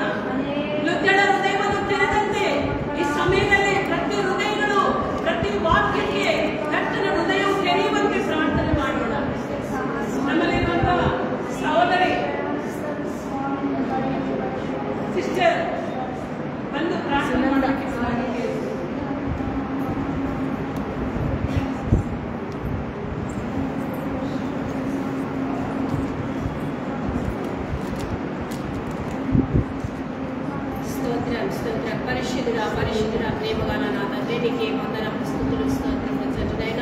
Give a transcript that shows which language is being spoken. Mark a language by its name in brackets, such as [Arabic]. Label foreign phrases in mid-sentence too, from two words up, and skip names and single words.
[Kannada] ಲುದ್ದಳ ಹೃದಯವನ್ನು ತೆರೆದಂತೆ ಈ ಸಮಯದಲ್ಲಿ ಪ್ರತಿ ಹೃದಯಗಳು ಪ್ರತಿ ವಾಕ್ಯಕ್ಕೆ ಕರ್ತನ ಹೃದಯವು ತೆರೆಯುವಂತೆ ಪ್ರಾರ್ಥನೆ ಮಾಡೋಣ. ನಮ್ಮಲ್ಲಿರುವಂತ ಸಹೋದರಿ ಸಿಸ್ಟರ್ ಬಂದು ಪ್ರಾರ್ಥನೆ ಮಾಡೋಕ್ಕೆ ಸಾಧ್ಯತೆ ಇದೆ. [Telugu] స్తోత్రం, స్తోత్రం. పరిశుద్ధుడా, పరిశుద్ధుడా, ప్రేమగల నా తండ్రి, నీకే వందనములు, స్తుతులు, స్తోత్రములు తండ్రినైనా.